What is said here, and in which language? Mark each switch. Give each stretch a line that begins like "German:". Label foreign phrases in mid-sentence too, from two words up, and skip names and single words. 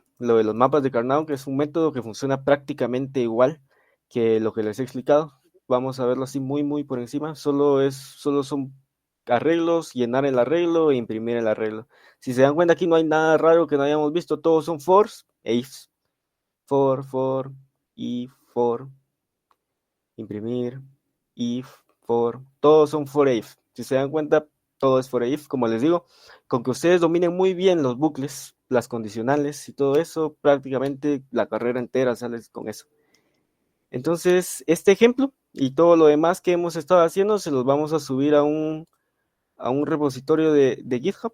Spanish: Lo de los mapas de Carnot, que es un método que funciona prácticamente igual que lo que les he explicado. Vamos a verlo así muy por encima. Solo son arreglos, llenar el arreglo e imprimir el arreglo. Si se dan cuenta, aquí no hay nada raro que no hayamos visto. Todos son fors e ifs.
English: For, if, for, imprimir, if, for.
Spanish: Todos son for e if. Si se dan cuenta, todo es for e if. Como les digo, con que ustedes dominen muy bien los bucles, las condicionales y todo eso, prácticamente la carrera entera sale con eso. Entonces, este ejemplo y todo lo demás que hemos estado haciendo se los vamos a subir a un repositorio de GitHub.